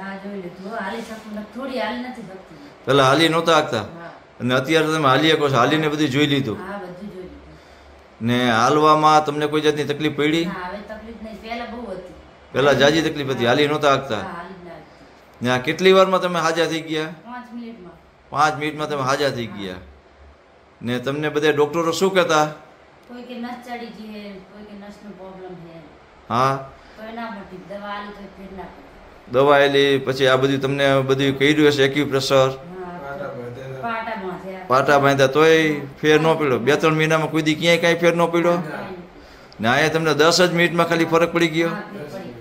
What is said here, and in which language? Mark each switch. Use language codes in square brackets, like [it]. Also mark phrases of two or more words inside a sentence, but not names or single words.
[gu] પેલા હાલી નહોતા આગતા અને અત્યારે તમે હાલી શકો છો, હાલીને બધું જોઈ લીધું ને હાલવામાં તમને કોઈ જાતની તકલીફ પડી? પેલા જાજી તકલીફ હતી, હાલી નહોતા આગતા ને આ કેટલી વારમાં તમે હાજા થઈ ગયા? 5 મિનિટમાં તમે હાજા થઈ ગયા. ને તમને બધા ડોક્ટરો શું કહેતા? [hi] कोई के नस चढ़ी जी है, कोई के नस में प्रॉब्लम है. हाँ. तो ना मटी दवा ली तो फिर ना. [gu] દવા લી પછી આ બધું તમને બધું કર્યું હશે, એક્યુપ્રેશર, પાટા બાંધ્યા તોય ફેર ન પડ્યો? 2-3 મહિનામાં કોઈ દી ક્યાંય કાંઈ ફેર ન પડ્યો ને અહીંયા તમને 10 જ મિનિટમાં ખાલી ફરક પડી ગયો.